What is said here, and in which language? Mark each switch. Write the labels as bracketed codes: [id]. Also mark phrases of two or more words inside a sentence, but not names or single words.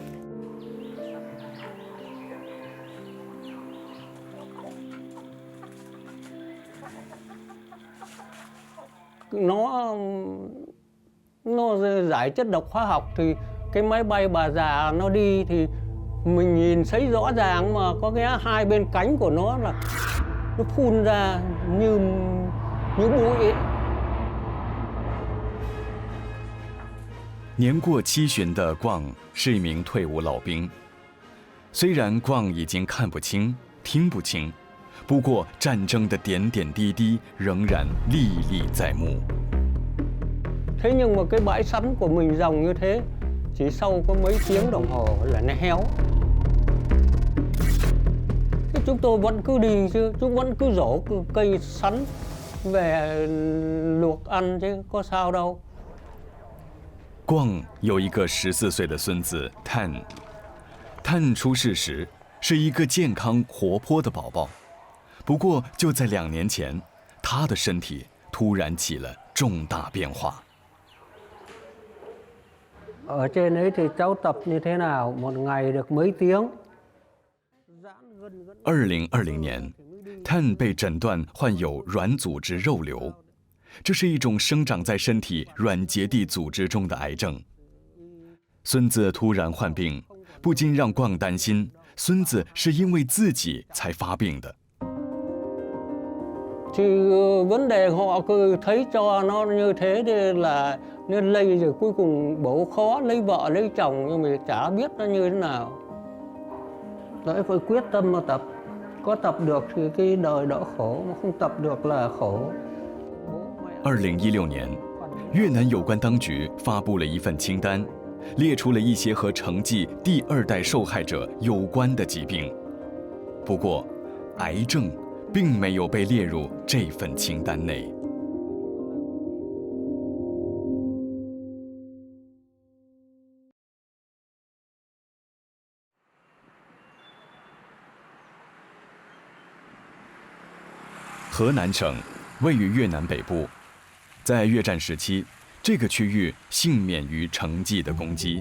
[vi] Nó giải chất độc hóa học thì cái máy bay bà già nó đi thì mình nhìn thấy rõ ràng mà có cái hai bên cánh của nó là nó phun ra như bụi ấy. [zh] 年过70旬的邝是一名退伍老兵。虽然邝已经看不清、听不清，不过战争的点点滴滴仍然历历在 mù. [vi] Thế nhưng mà cái bãi sắn của mình rộng như thế, chỉ sau có mấy tiếng đồng hồ là nó héo. Thế chúng tôi vẫn cứ đi chứ, chúng vẫn cứ rổ cây sắn về luộc ăn chứ có sao đâu. [zh] 邝有一个14岁的孙子探，探出世时是一个健康活泼的宝宝，不过就在2年前，他的身体突然起了重大变化。 [vi] Ở trên ấy thì cháu tập như thế nào, một ngày được mấy tiếng. [zh] 2020 年，探被诊断患有软组织肉瘤，这是一种生长在身体软结缔组织中的癌症。孙子突然患病，不禁让邝担心，孙子是因为自己才发病的。 [vi] Thì vấn đề họ cứ thấy cho nó như thế thì là nên lây rồi cuối cùng bố khó lấy vợ lấy chồng nhưng mà chả biết nó như thế nào. Đấy phải quyết tâm mà tập. Có tập được thì cái đời đỡ khổ, mà không tập được là khổ. [zh] 2016 年，越南有关当局发布了一份清单，列出了一些和承继第2代受害者有关的疾病。不过，癌症 并没有被列入这份清单内。河南省位于越南北部，在越战时期，这个区域幸免于承继的攻击。